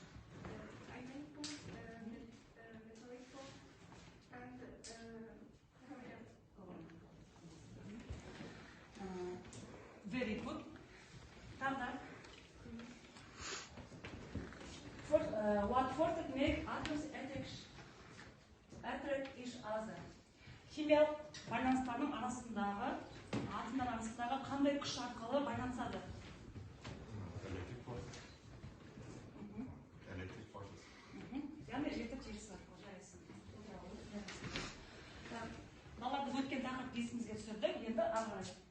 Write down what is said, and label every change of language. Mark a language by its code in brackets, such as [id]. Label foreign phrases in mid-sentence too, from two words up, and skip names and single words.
[en] Very good. What forces make atoms attract each other? [kk] Химиялық байланыстардың арасындағы, атомдар арасындағы қандай күш арқылы байланысады? [en] Electric forces. [kk] Яғни электр желісі арқылы жарайсың. Балалар біз өткен тақырыпты есімізге түсірдік, енді ары қарай.